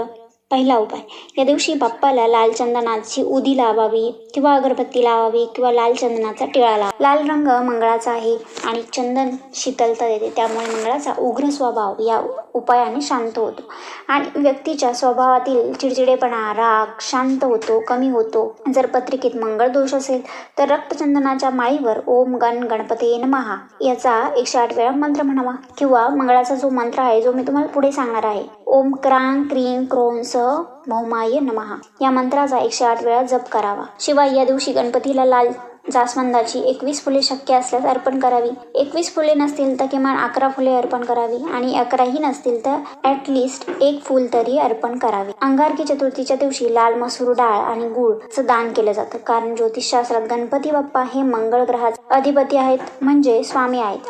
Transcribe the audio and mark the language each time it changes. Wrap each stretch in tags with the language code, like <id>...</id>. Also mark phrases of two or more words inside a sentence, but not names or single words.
<mr>पहिला उपाय, या दिवशी बाप्पाला लाल चंदनाची उदी लावावी किंवा अगरबत्ती लावावी किंवा लाल चंदनाचा टिळा लावा. लाल रंग मंगळाचा आहे आणि चंदन शीतलता देते, त्यामुळे मंगळाचा उग्र स्वभाव या उपायाने शांत होतो आणि व्यक्तीच्या स्वभावातील चिडचिडेपणा, राग शांत होतो, कमी होतो. जर पत्रिकेत मंगळ दोष असेल तर रक्तचंदनाच्या माळीवर</mr> <sa>ओम गण गणपते नमः</sa> <mr>याचा 108 वेळा मंत्र म्हणावा किंवा मंगळाचा जो मंत्र आहे जो मी तुम्हाला पुढे सांगणार आहे,</mr> <sa>ओम क्रांग क्रीं क्रों स भौमाय नमः</sa> <mr>या मंत्राचा 108 वेळा जप करावा. शिवाय या दिवशी गणपतीला लाल जास्वंदाची 21 फुले शक्य असल्यास अर्पण करावी. 21 फुले नसतील तर किमान 11 फुले अर्पण करावी आणि 11ही नसतील तर ॲटलिस्ट 1 फूल तरी अर्पण करावे. अंगारकी चतुर्थीच्या दिवशी लाल मसूर डाळ आणि गुळचं दान केलं जातं, कारण ज्योतिषशास्त्रात गणपती बाप्पा हे मंगळ ग्रहाचे अधिपती आहेत, म्हणजे स्वामी आहेत.</mr>